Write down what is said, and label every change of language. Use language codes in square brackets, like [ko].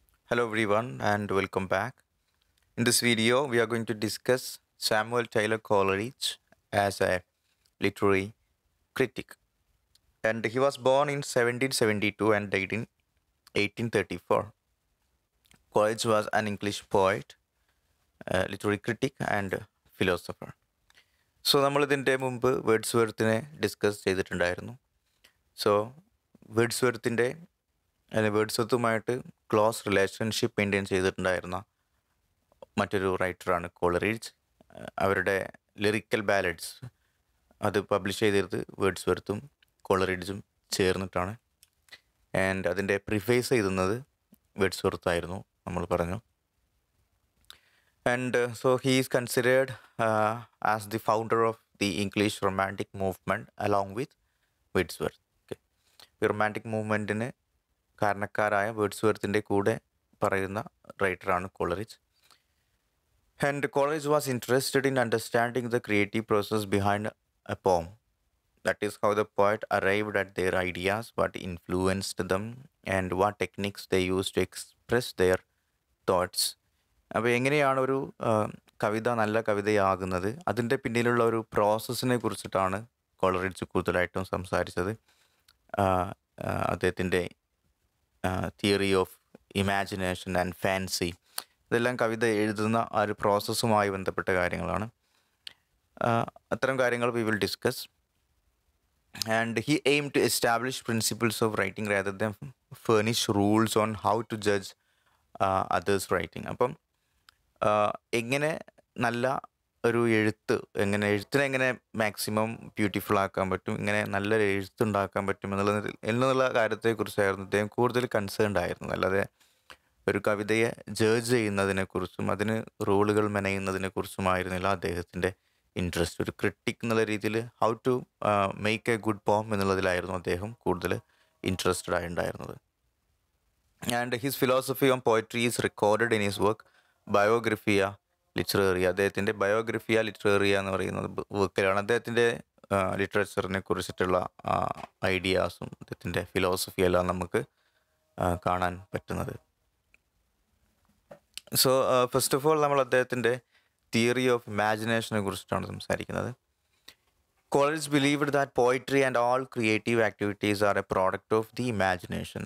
[en] Hello everyone and welcome back. In this video, we are going to discuss Samuel Taylor Coleridge as a literary critic. And he was born in 1772 and died in 1834. Coleridge was an English poet, literary critic and philosopher. [ml] So നമ്മൾ ഇതിൻ്റെ മുമ്പ് വേർഡ്സ്വർത്തിനെ discuss ചെയ്തിട്ടുണ്ടായിരുന്നു. So വേർഡ്സ്വർത്തിൻ്റെ വേർഡ്സ്വർത്തുമായിട്ട് close relationship maintain ചെയ്തിട്ടുണ്ടായിരുന്ന മറ്റൊരു റൈറ്ററാണ് Coleridge. അവരുടെ lyrical ballads അത് publish ചെയ്തിരുന്നത് വേർഡ്സ്വർത്തും കോളറിഡ്ജും ചേർന്നിട്ടാണ്. And അതിൻ്റെ പ്രിഫേസ് എഴുതുന്നത് വേർഡ്സ്വർത്തായിരുന്നു നമ്മൾ പറഞ്ഞു. [en] And so he is considered as the founder of the English Romantic movement along with Wordsworth. Okay. [ml] ഈ റൊമാൻറ്റിക് മൂവ്മെൻറ്റിന് കാരണക്കാരായ വേർഡ്സ്വർത്തിൻ്റെ കൂടെ പറയുന്ന റൈറ്ററാണ് Coleridge. [en] And Coleridge was interested in understanding the creative process behind a poem. That is how the poet arrived at their ideas, what influenced them, and what techniques they used to express their thoughts. [ml] അപ്പോൾ എങ്ങനെയാണ് ഒരു കവിത നല്ല കവിതയാകുന്നത്, അതിൻ്റെ പിന്നിലുള്ള ഒരു പ്രോസസ്സിനെ കുറിച്ചിട്ടാണ് Coleridge കൂടുതലായിട്ടും സംസാരിച്ചത്. അദ്ദേഹത്തിൻ്റെ theory of imagination and fancy, ഇതെല്ലാം കവിത എഴുതുന്ന ആ ഒരു പ്രോസസ്സുമായി ബന്ധപ്പെട്ട കാര്യങ്ങളാണ്. അത്തരം കാര്യങ്ങൾ [en] We will discuss. And he aim to establish principles of writing rather than furnish rules on how to judge others' writing. [ml] അപ്പം എങ്ങനെ നല്ല ഒരു എഴുത്തിനെ മാക്സിമം ബ്യൂട്ടിഫുൾ ആക്കാൻ പറ്റും, ഇങ്ങനെ നല്ലൊരു എഴുത്തുണ്ടാക്കാൻ പറ്റും എന്നുള്ള കാര്യത്തെക്കുറിച്ചായിരുന്നു അദ്ദേഹം കൂടുതൽ കൺസേൺഡ് ആയിരുന്നു. അല്ലാതെ ഒരു കവിതയെ ജഡ്ജ് ചെയ്യുന്നതിനെക്കുറിച്ചും അതിന് റൂളുകൾ മെനയുന്നതിനെക്കുറിച്ചുമായിരുന്നില്ല അദ്ദേഹത്തിൻ്റെ ഇൻട്രസ്റ്റ്. ഒരു ക്രിട്ടിക് എന്നുള്ള രീതിയിൽ [en] how to make a good poem [ml] എന്നുള്ളതിലായിരുന്നു അദ്ദേഹം കൂടുതൽ interested ആയിട്ടുണ്ടായിരുന്നത്. [en] And his philosophy on poetry is recorded in his work Biographia Literaria. [ml] അദ്ദേഹത്തിൻ്റെ ബയോഗ്രഫിയ ലിറ്ററേറിയ എന്ന് പറയുന്നത് വർക്കിലാണ് അദ്ദേഹത്തിൻ്റെ ലിറ്ററേച്ചറിനെ കുറിച്ചിട്ടുള്ള ഐഡിയാസും അദ്ദേഹത്തിൻ്റെ ഫിലോസഫിയെല്ലാം നമുക്ക് കാണാൻ പറ്റുന്നത്. സോ ഫസ്റ്റ് ഓഫ് ഓൾ നമ്മൾ അദ്ദേഹത്തിൻ്റെ തിയറി ഓഫ് ഇമാജിനേഷനെ കുറിച്ചിട്ടാണ് സംസാരിക്കുന്നത്. [en] Coleridge believed that poetry and all creative activities are a product of the imagination.